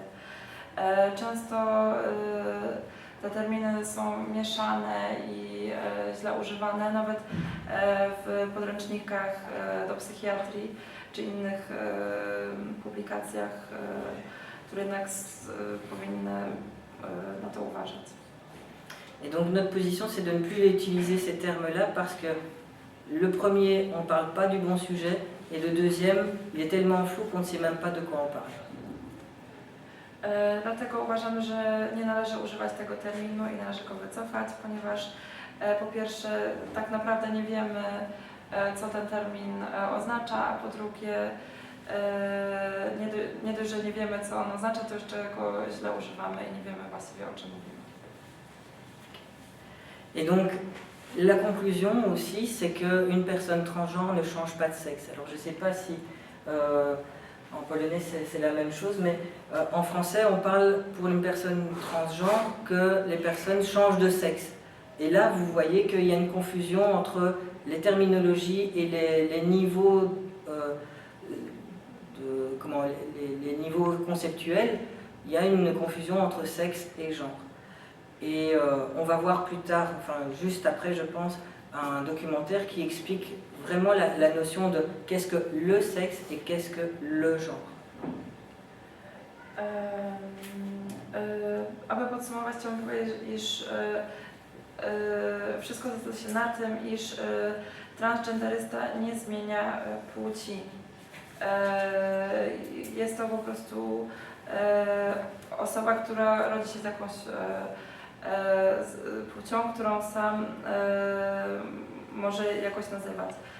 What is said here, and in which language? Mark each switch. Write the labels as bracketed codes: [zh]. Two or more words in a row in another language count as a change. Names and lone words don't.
[pl] Często te terminy są mieszane i źle używane, nawet w podręcznikach do psychiatrii czy innych publikacjach, które jednak powinny na to uważać. [fr] Et donc notre position, c'est de ne plus utiliser ces termes-là parce que le premier, on ne parle pas du bon sujet, et le deuxième, il est tellement flou qu'on ne sait même pas de quoi on parle. [pl] Dlatego uważam, że nie należy używać tego terminu i należy go wycofać, ponieważ po pierwsze tak naprawdę nie wiemy, co ten termin oznacza, a po drugie nie dość, że nie wiemy, co on oznacza, to jeszcze go źle używamy i nie wiemy właściwie, o czym mówimy. [fr] Et donc, la conclusion aussi, c'est qu'une personne transgenre ne change pas de sexe. Alors, je ne sais pas si en polonais c'est la même chose, mais en français, on parle pour une personne transgenre que les personnes changent de sexe. Et là, vous voyez qu'il y a une confusion entre les terminologies et les niveaux, les niveaux conceptuels. Il y a une confusion entre sexe et genre. Et on va voir plus tard, enfin juste après je pense, un documentaire qui explique vraiment la notion de qu'est-ce que le sexe et qu'est-ce que le genre. [pl] Aby podsumować, chciałbym powiedzieć, iż wszystko zasadza się na tym, iż transgenderysta nie zmienia płci. Jest to po prostu osoba, która rodzi się z jakąś płcią, którą sam może jakoś nazywać.